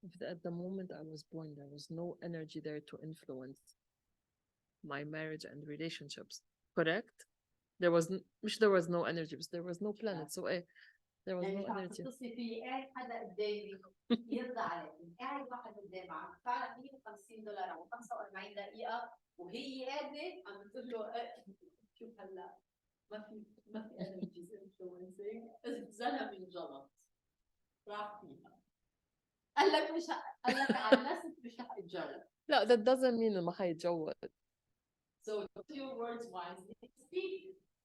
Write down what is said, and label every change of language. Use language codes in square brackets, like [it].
[en] At the moment I was born, there was no energy there to influence my marriage and relationships. Correct? There was there was no energy, but there was no planet. So there was no energy. [ar] تتصلي في قاعد حدا قدامي يرضى عليك، قاعد واحد قدامك عم تدفع لك $150 او 45 دقيقة وهي قاعدة عم بتقول له شوف هلا ما في [en] energies influencing، [ar] زلمة انجلط راح فيها. قال لك قال لك على الناس مش رح يتجوز. لا, [en] that doesn't mean [ar] ما حيتجوز. [en] So use your words wisely. Speak.